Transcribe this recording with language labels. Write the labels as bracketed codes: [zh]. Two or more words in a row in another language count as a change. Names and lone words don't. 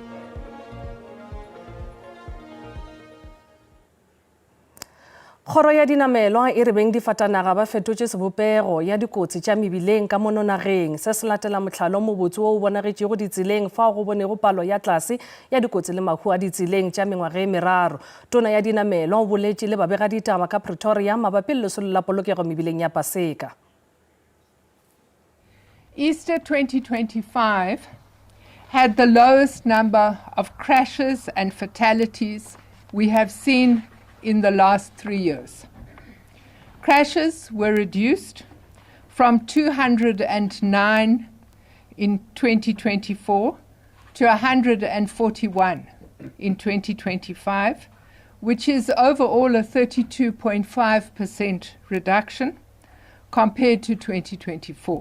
[nso] Kgoro ya dinamelwa e re beng difatanaga ba fetotše sebopego ya dikotsi tša mebileng ka mono nageng se se latela mohlalo mo botse o bonagetšego ditseleng fa go bonego palo ya tlase ya dikotsi le mahu a ditseleng tša mengwaga e meraro. Tona ya dinamelwa o boletše le babegaditaba ka Pretoria mabapi le lesolo la polokego mebileng ya Paseka. [en] Easter 2025 had the lowest number of crashes and fatalities we have seen in the last 3 years. Crashes were reduced from 209 in 2024 to 141 in 2025, which is overall a 32.5% reduction compared to 2024.